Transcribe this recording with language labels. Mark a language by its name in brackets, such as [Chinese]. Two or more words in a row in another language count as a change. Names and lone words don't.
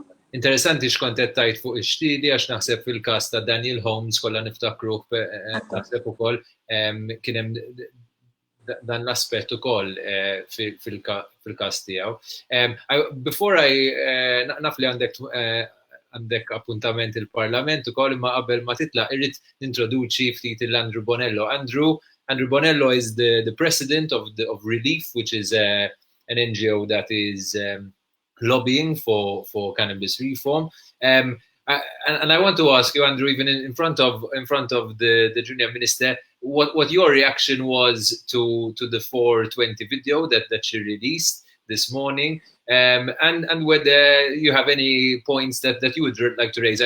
[Maltese] Interessanti x'kont qed tgħid fuq ix-xtiedi għax naħseb fil-każ ta' Daniel Holmes kollha niftakruh naħseb ukoll kien hemm dan l-aspett ukoll fil-każ tiegħu. Before naf li għandek appuntament il-Parlament ukoll imma qabel ma titlaq irrid nintroduċi ftit il-Andrew Bonello. [English] Andrew Bonello is the president of ReLeaf, which is an NGO that is lobbying for cannabis reform. And I want to ask you, Andrew, even in front of the junior minister, what your reaction was to the 420 video that she released this morning, and whether you have any points that you would like to raise.